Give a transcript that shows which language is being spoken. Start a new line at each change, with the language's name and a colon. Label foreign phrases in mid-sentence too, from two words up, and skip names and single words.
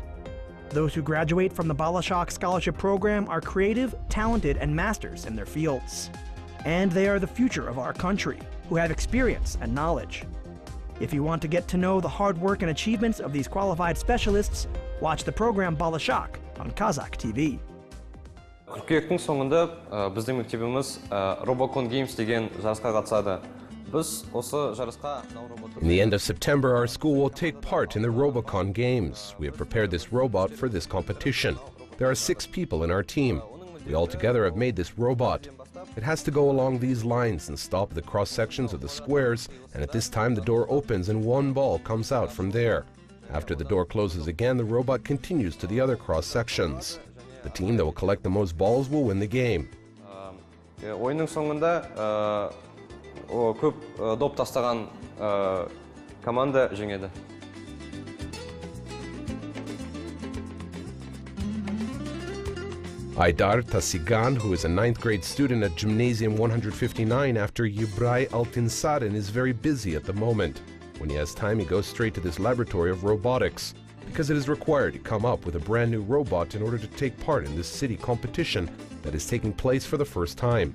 English: Those who graduate from the Bolashak scholarship program are creative, talented, and masters in their fields. And they are the future of our country, who have experience and knowledge. If you want to get to know the hard work and achievements of these qualified specialists, watch the program Bolashak on Kazakh TV.
Kazakh: Қыркүйектің соңында біздің мектебіміз Robocon Games деген жарысқа қатысады.
English: In the end of September, our school will take part in the Robocon Games. We have prepared this robot for this competition. There are 6 people in our team. We all together have made this robot. It has to go along these lines and stop the cross sections of the squares, and at this time the door opens and one ball comes out from there. After the door closes again, the robot continues to the other cross sections. The team that will collect the most balls will win the game.
Kazakh: Ойынның соңында көп доп тастаған команда жеңеді.
English: Aidar Tasygan, who is a 9th grade student at Gymnasium 159 after Jibek Altinsarin, is very busy at the moment. When he has time, he goes straight to this laboratory of robotics, because it is required to come up with a brand new robot in order to take part in this city competition that is taking place for the first time.